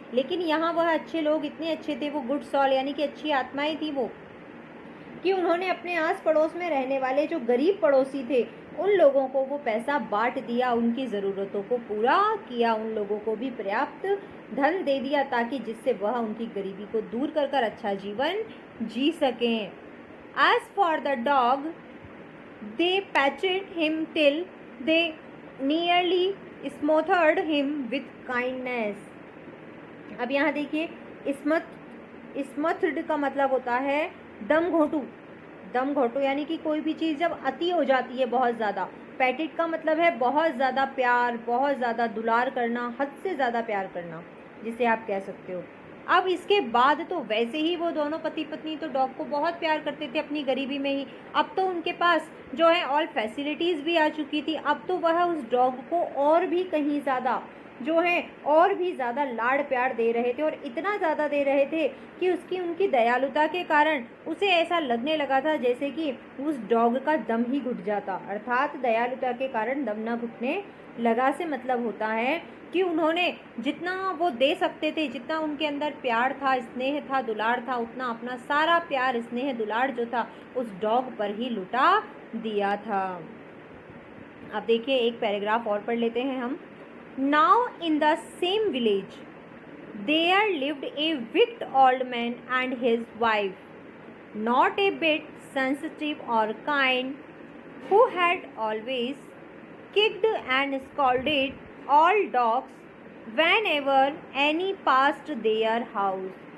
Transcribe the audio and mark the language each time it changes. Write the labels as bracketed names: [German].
[Hindi] लेकिन यहाँ वह अच्छे लोग इतने अच्छे थे, वो गुड सॉल यानी कि अच्छी आत्माएं थी वो, कि उन्होंने अपने आस पड़ोस में रहने वाले जो गरीब पड़ोसी थे उन लोगों को वो पैसा बांट दिया, उनकी ज़रूरतों को पूरा किया, उन लोगों को भी पर्याप्त धन दे दिया, ताकि जिससे वह उनकी गरीबी को दूर कर कर अच्छा जीवन जी सकें। [English] As for the dog, they patted him till they nearly smothered him with kindness. [Hindi] अब यहाँ देखिए, स्मथ्ड का मतलब होता है दम घोटू। दम घोटू यानी कि कोई भी चीज़ जब अति हो जाती है बहुत ज़्यादा। पैटेड का मतलब है बहुत ज़्यादा प्यार, बहुत ज़्यादा दुलार करना, हद से ज़्यादा प्यार करना, जिसे आप कह सकते हो। अब इसके बाद तो वैसे ही वो दोनों पति पत्नी तो डॉग को बहुत प्यार करते थे अपनी गरीबी में ही। अब तो उनके पास जो है [English] all facilities [Hindi] भी आ चुकी थी। अब तो वह उस डॉग को और भी कहीं ज़्यादा जो है और भी ज़्यादा लाड़ प्यार दे रहे थे, और इतना ज़्यादा दे रहे थे कि उनकी दयालुता के कारण उसे ऐसा लगने लगा था जैसे कि उस डॉग का दम ही घुट जाता। अर्थात दयालुता के कारण दम न घुटने लगा से मतलब होता है कि उन्होंने जितना वो दे सकते थे, जितना उनके अंदर प्यार था, स्नेह था, दुलार था, उतना अपना सारा प्यार, स्नेह, दुलार जो था उस डॉग पर ही लुटा दिया था। अब देखिए, एक पैराग्राफ और पढ़ लेते हैं हम। [English] Now in the same village there lived a wicked old man and his wife, not a bit sensitive or kind, who had always kicked and scolded all dogs whenever any passed their house.